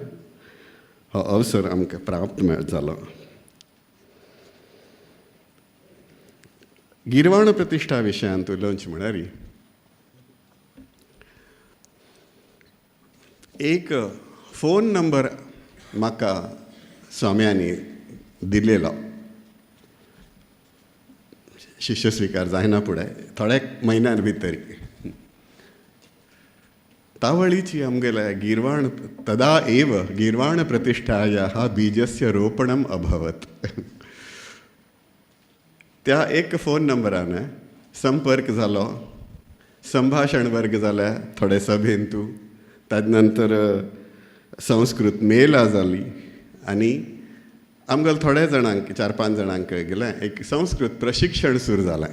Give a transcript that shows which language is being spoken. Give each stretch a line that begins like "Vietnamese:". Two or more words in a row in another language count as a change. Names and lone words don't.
Konkani: हो अवसर आमकां प्राप्त जालो. गिरवाण प्रतिश्ठा विशयान उलोवचें म्हळ्यार एक फोन नंबर म्हाका स्वाम्यांनी दिलेलो. शिष्य स्वीकार जायना फुडें थोड्या म्हयन्यां भितर तावळीची आमगेल्या गिरवाण
Sanskrit: तदा एव गिरवाण प्रतिष्ठायाः बीजस्य रोपणम् अभवत्.
Konkani: त्या एक फोन नंबरान संपर्क जालो. संभाशण वर्ग जाले थोडे सभेंतू. ताजे नंतर संस्कृत मेला जाली. आनी आमगेले थोड्या जाणांक 4-5 जाणांक गेलें एक संस्कृत प्रशिक्षण सुरू जालें.